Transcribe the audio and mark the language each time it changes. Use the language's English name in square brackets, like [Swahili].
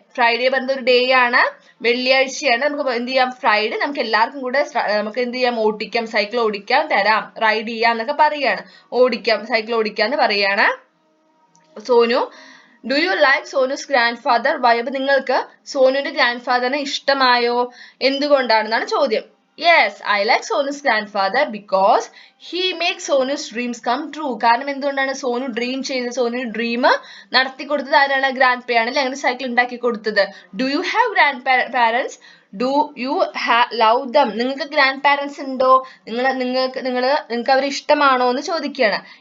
[Malayalam] Friday പറഞ്ഞ ഒരു day ആണ്, വെള്ളിയാഴ്ചയാണ്. നമുക്ക് എന്ത് ചെയ്യാം, ഫ്രൈഡേ നമുക്ക് എല്ലാവർക്കും കൂടെ നമുക്ക് എന്ത് ചെയ്യാം, ഓടിക്കാം, സൈക്കിൾ ഓടിക്കാൻ തരാം, റൈഡ് ചെയ്യാം എന്നൊക്കെ പറയാണ്. സൈക്കിൾ ഓടിക്കാന്ന് പറയാണ് Sonu. [English] Do you like Sonu's grandfather? [Malayalam] അപ്പൊ നിങ്ങൾക്ക് സോനുവിന്റെ ഗ്രാൻഡ് ഫാദറിനെ ഇഷ്ടമായോ? എന്തുകൊണ്ടാണെന്നാണ് ചോദ്യം. [English] Yes, I like Sonu's grandfather because he makes Sonu's dreams come true. [Malayalam] കാരണം എന്തുകൊണ്ടാണ്? സോനു ഡ്രീം ചെയ്തത്, സോനുവിന്റെ ഡ്രീം നടത്തി കൊടുത്തത് ആരാണ്? ഗ്രാൻഡ്പയാണ് അല്ലെ, അങ്ങനെ സൈക്കിൾ ഉണ്ടാക്കി കൊടുത്തത്. [English] Do you have grandparents? Do you love them? [Malayalam] നിങ്ങൾക്ക് ഗ്രാൻഡ് പാരന്റ്സ് ഉണ്ടോ? നിങ്ങൾക്ക് അവരെ ഇഷ്ടമാണോ എന്ന് ചോദിക്കുകയാണ്.